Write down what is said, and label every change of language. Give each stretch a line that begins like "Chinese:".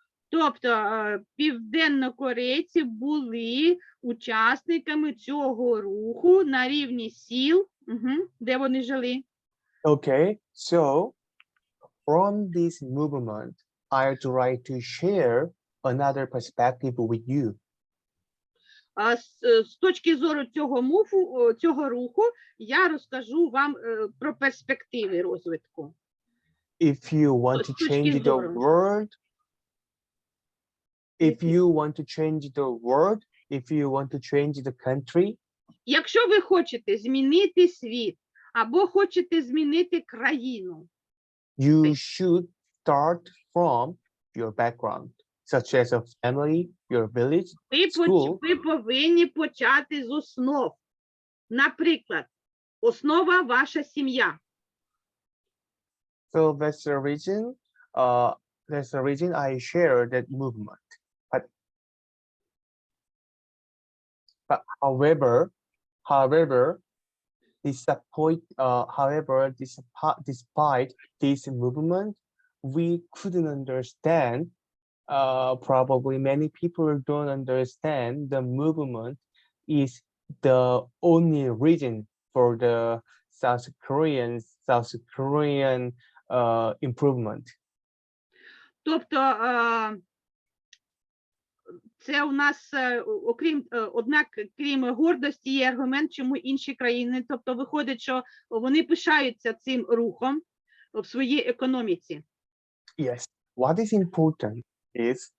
Ukrainian: Тобто південнокорейці були учасниками цього руху на рівні сіл, де вони жили.
English: Okay, so from this movement, I try to share another perspective with you.
Ukrainian: З точки зору цього руху, я розкажу вам про перспективи розвитку.
English: If you want to change the world, if you want to change the world, if you want to change the country,
Ukrainian: якщо ви хочете змінити світ або хочете змінити країну,
English: you should start from your background, such as a family, your village, school.
Ukrainian: Ви повинні почати з основ. Наприклад, основа ваша сім'я.
English: So that's the reason I share that movement. But however, despite this movement, we couldn't understand. Probably many people don't understand the movement is the only reason for the South Korean improvement.
Ukrainian: Тобто це у нас, однак, крім гордості, є аргумент, чому інші країни, тобто виходить, що вони пишаються цим рухом в своїй економіці.
English: Yes, what is important is